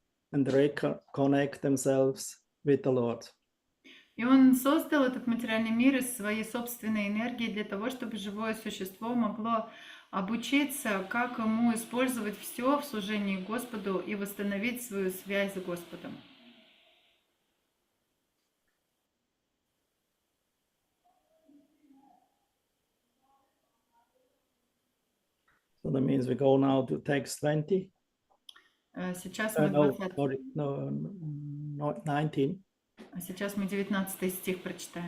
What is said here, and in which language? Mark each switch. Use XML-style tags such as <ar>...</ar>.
<en>and reconnect themselves with the Lord.</en> <ru>И он создал этот материальный мир из своей собственной энергии для того, чтобы живое существо могло обучиться, как ему использовать все в служении Господу и восстановить свою связь с Господом.</ru> <en>So that means we go now to text 20.</en> <ru>Сейчас мы</ru> <en>No, 20, sorry, no, not 19.</en> <ru>сейчас мы 19 стих прочитаем.</ru>